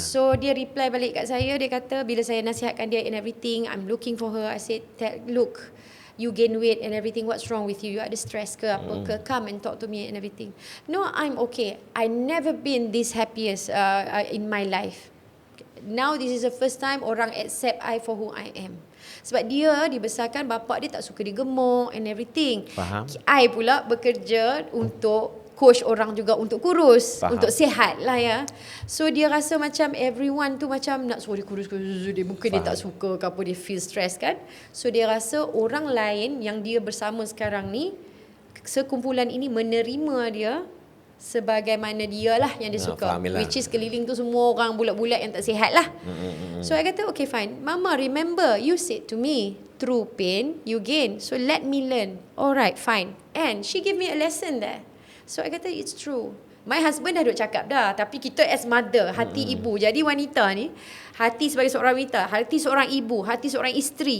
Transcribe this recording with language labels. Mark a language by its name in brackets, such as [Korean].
[Malay] So dia reply balik kat saya, dia kata bila saya nasihatkan dia [English] and everything, I'm looking for her, I said, look, you gain weight and everything, what's wrong with you? [Malay] You ada stress ke apa ke? [English] Come and talk to me and everything. No, I'm okay. I never been this happiest in my life. Now this is the first time orang accept I for who I am. [Malay] Sebab dia dibesarkan bapak dia tak suka dia gemuk [English] and everything. [Malay] Faham. I pula bekerja untuk coach orang juga untuk kurus. Faham. Untuk sihat lah ya. So dia rasa macam everyone tu macam nak suruh dia kurus. Dia mungkin dia tak suka ke apa, dia [English] feel stress [Malay] kan. So dia rasa orang lain yang dia bersama sekarang ni, sekumpulan ini menerima dia sebagaimana dia lah yang dia suka. [English] Which is [Malay] keliling tu semua orang bulat-bulat yang tak sihat lah. So I kata [English] okay fine. Mama, remember you said to me, through pain you gain. So let me learn. Alright fine. And she give me a lesson there. [Malay] So I kata [English] it's true. My husband [Malay] dah duk cakap dah. Tapi kita as mother, hati ibu. Jadi wanita ni, hati sebagai seorang wanita, hati seorang ibu, hati seorang isteri.